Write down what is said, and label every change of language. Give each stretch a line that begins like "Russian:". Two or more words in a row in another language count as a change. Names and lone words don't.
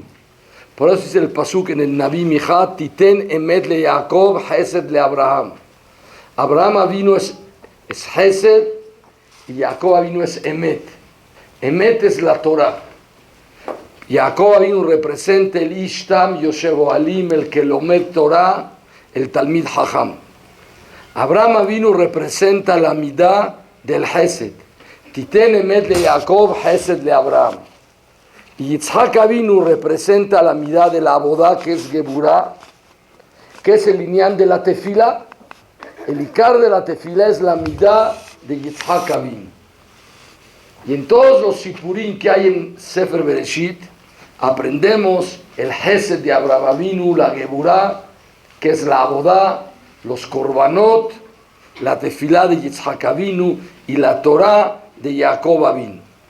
Spanish: Por eso dice el pasuk en el
Hebrew: נביא מיכה: תתן אמת ליעקב חסד לאברהם. אברהם אבינו
Spanish: es Hesed y
Hebrew: יעקב אבינו
Spanish: es Emet. Emet es la Torah.
Hebrew: יעקב אבינו
Spanish: representa el
Hebrew: איש תם יושב אהלים,
Spanish: el que
Hebrew: לומד תורה,
Spanish: el
Hebrew: תלמיד חכם. אברהם אבינו
Spanish: representa la Midah del Hesed.
Hebrew: תתן אמת ליעקב חסד לאברהם.
Spanish: Y
Hebrew: יצחק אבינו
Spanish: representa la Midah de la Avodah, que es Geburah, que es el lineal de la Tefila. El Ikar de la Tefila es la Midah de
Hebrew: יצחק אבינו.
Spanish: Y en todos los Sipurim que hay en
Hebrew: ספר בראשית,
Spanish: aprendemos el Hesed de
Hebrew: אברהם אבינו,
Spanish: la Geburah, que es la Avodah, los Korbanot, la Tefilá de
Hebrew: יצחק אבינו
Spanish: y la Torah de
Hebrew: יעקב אבינו.